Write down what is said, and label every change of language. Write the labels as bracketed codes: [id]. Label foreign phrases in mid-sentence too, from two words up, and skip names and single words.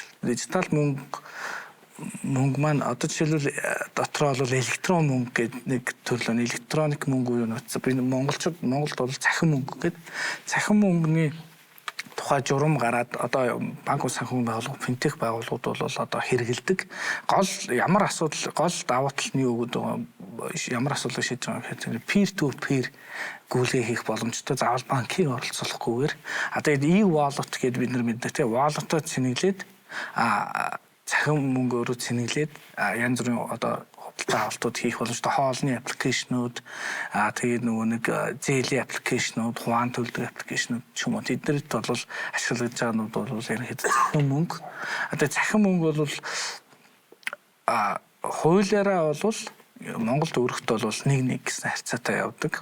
[mn] Дижитал мөнгө маань одоо жишээлбэл дотроо бол электрон мөнгө гэдэг нэг төрлөө электроник мөнгө юу нөтсөн. Би Монголд бол цахим мөнгө гэдэг. Цахим мөнгөний тухай журам гараад одоо банк санхүү байгууллага, финтех байгууллагууд бол одоо хэрэгэлдэг. Гол ямар асуудал, гол давуу тал нь юу гэдэг ямар асуудал шийдэж байгаа гэхээр [en] peer to peer [mn] гүйлгээ хийх боломжтой заавал банкыг оролцуулахгүйгээр тэгээд e-wallet гэдэг бид нар мэддэг тийм wallet-д цэнэглээд цахим мөнгө өөрөө цэнэглээд янз бүрийн одоо худалдаа авалтууд хийх боломжтой хоолны аппликейшнүүд тэгээд нөгөө нэг зээлийн аппликейшнүүд хуан төлдөг аппликейшнүүд ч юм уу тэднэрт бол ашиглаж байгаа нь бол ерөнхийдөө цахим мөнгө одоо цахим мөнгө бол хуулиараа бол Монгол төгрөгт бол 1-1 гэсэн харьцаатай явдаг.